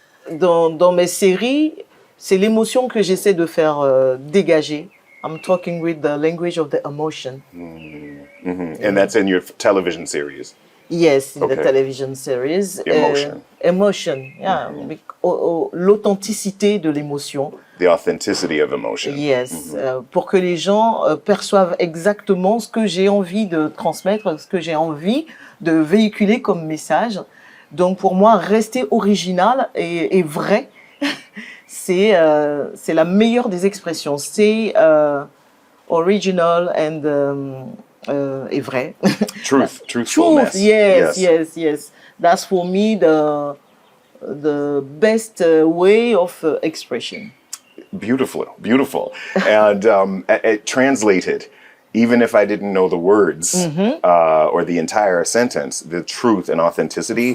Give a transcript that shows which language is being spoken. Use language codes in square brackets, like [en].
[fr] Dans mes séries, c'est l'émotion que j'essaie de faire dégager. [en] I'm talking with the language of the emotion. And that's in your television series. Yes, in the Okay. television series. Emotion. Emotion, yeah. [fr] L'authenticité de l'émotion. [en] The authenticity of emotion. [fr] Yes, pour que les gens perçoivent exactement ce que j'ai envie de transmettre, ce que j'ai envie de véhiculer comme message. Donc pour moi, rester original et vrai, c'est la meilleure des expressions. C'est original and et vrai. [en] Truthfulness. Yes. That's for me the best way of expression. Beautiful. And it translated, even if I didn't know the words or the entire sentence, the truth and authenticity